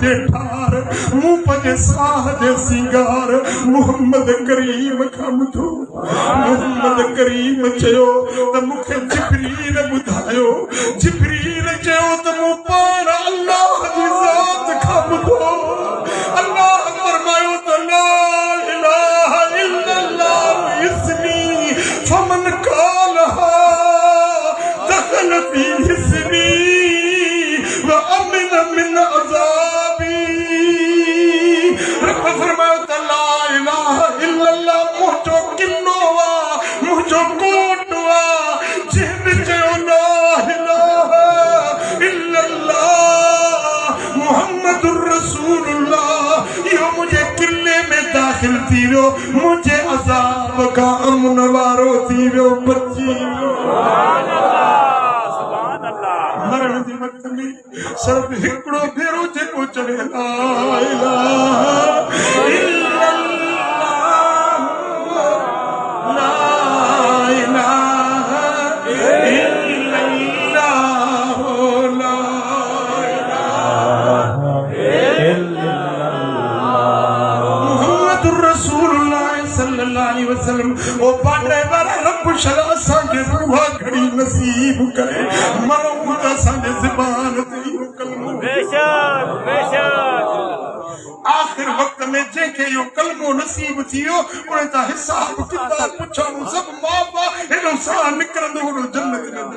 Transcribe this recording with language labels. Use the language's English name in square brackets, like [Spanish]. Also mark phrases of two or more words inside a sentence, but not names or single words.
[Sindhi] जे ठार मूं पंहिंजे साह जे सिंगार मोहम्मद करीम खां ॿुधो मोहम्मद करीम चयो त मूंखे जिब्रील ॿुधायो जिब्रील चयो त मूं पाण अल्लाह जी ज़ात खां ॿुधो अल्लाह फरमायो त [Arabic] لا إله إلا الله اسمي فمن قالها دخل في حصني و أمن من عذابي [Sindhi] रब फरमायो त [Arabic] لا إله إلا الله [Sindhi] मुंहिंजो किनो आहे मुंहिंजो कोट आहे जंहिं चयो [Arabic] لا إله إلا الله محمد رسول الله [Sindhi] इहो मुंहिंजे किले में दाख़िल थी वियो मुंहिंजे अज़ाब खां अमन वारो थी वियो बची वियो मरण जे वक़्त में सिर्फ़ हिकिड़ो भेरो जेको चवे [Arabic] لا إله إلا الله لا إله إلا الله لا محمد رسول الله صلى الله عليه وسلم [Sindhi] ओ पाड़े वाला रब शला असांखे रूह घड़ी नसीब करे मरो त असांजे ज़बान ते इहो कलमो बेशक बेशक आखिर वक्त में जंहिंखे इहो कलमो नसीब थी वियो उन तां हिसाब किताब पुछणो सभु माफ़ आहे हेॾो साह निकिरंदो होॾो जन्नत